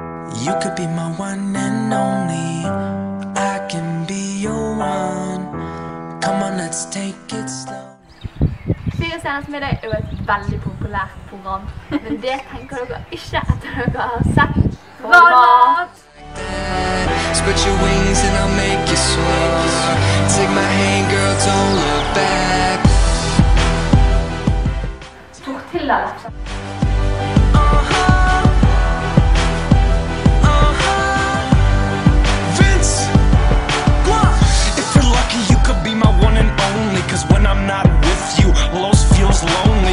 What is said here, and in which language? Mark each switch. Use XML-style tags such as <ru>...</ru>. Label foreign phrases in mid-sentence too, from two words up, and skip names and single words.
<en>You could be my one and only. I can be your one. Come on, let's take it slow.</en> <no>Seriøst med deg er jo et veldig populært program, men det tenker dere ikke etter dere har sett Valmat!</no> <en>Spread your wings and I'll make you soar. Take my hand, girl, don't look back.</en> <no>Tortilla-lefse.</no> <en>Cause when I'm not with you, Los feels lonely.</en>